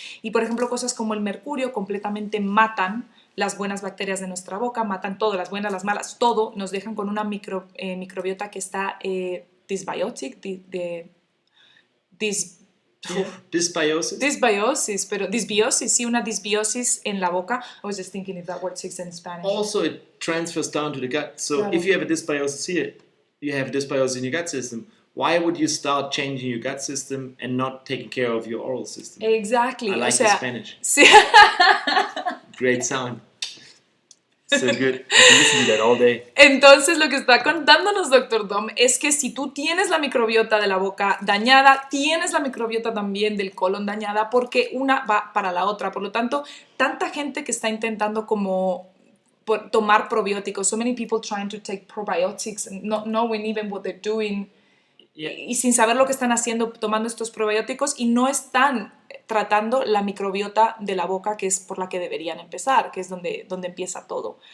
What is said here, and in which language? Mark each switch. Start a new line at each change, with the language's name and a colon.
Spanish: Y por ejemplo, cosas como el mercurio completamente matan las buenas bacterias de nuestra boca, matan todo, las buenas, las malas, todo, nos dejan con una microbiota que está dysbiotic,
English: Dysbiosis.
Spanish: Dysbiosis, pero dysbiosis, sí, una dysbiosis en la boca.
English: I was just thinking if that word exists in Spanish. Also, it transfers down to the gut. So
Spanish: Claro.
English: if you have a dysbiosis here, you have dysbiosis in your gut system. Why would you start changing your gut system and not taking care of your oral system? Exactly. I like the Spanish.
Spanish: Sí.
English: Great sound. So good. I can listen to that all day.
Spanish: Entonces, lo que está contándonos Dr. Dom es que si tú tienes la microbiota de la boca dañada, tienes la microbiota también del colon dañada, porque una va para la otra. Por lo tanto, tanta gente que está intentando como tomar probióticos,
English: so many people trying to take probiotics, not knowing even what they're doing,
Spanish: y sin saber lo que están haciendo tomando estos probióticos, y no están tratando la microbiota de la boca, que es por la que deberían empezar, que es donde empieza todo.